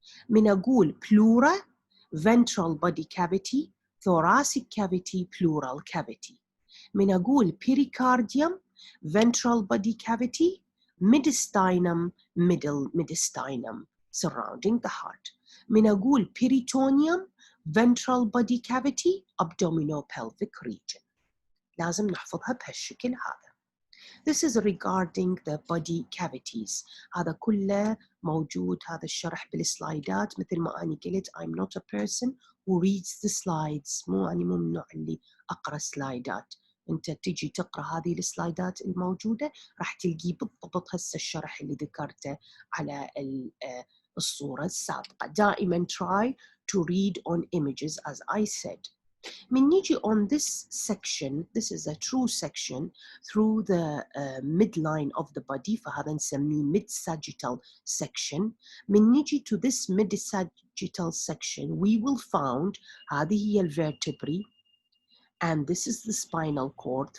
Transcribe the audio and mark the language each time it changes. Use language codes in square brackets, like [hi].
[ar] من أقول [en] pleura, ventral body cavity, thoracic cavity, pleural cavity. [ar] من أقول [en] pericardium, ventral body cavity, mediastinum, middle mediastinum surrounding the heart. [ar] من أقول [en] peritoneum, ventral body cavity, abdominopelvic region. [ar] لازم نحفظها بهالشكل هذا. [en] This is regarding the body cavities. [ar] هذا كله موجود هذا الشرح بالسلايدات. مثل ما أنا قلت [en] I'm not a person who reads the slides. [ar] أنا مو من النوع اللي أقرأ سلايدات. أنت تجي تقرأ هذه السلايدات الموجودة راح تلقي بالضبط هسه الشرح اللي ذكرته على الصورة السابقة. دائما [en] try to read on images as I said. من نيجي on this section, this is a true section through the midline of the body، [ar] فهذا نسميه [en] mid-sagittal section. [ar] من نيجي [en] to this mid-sagittal section we will found [ar] هذه هي [en] الvertebrae and this is the spinal cord.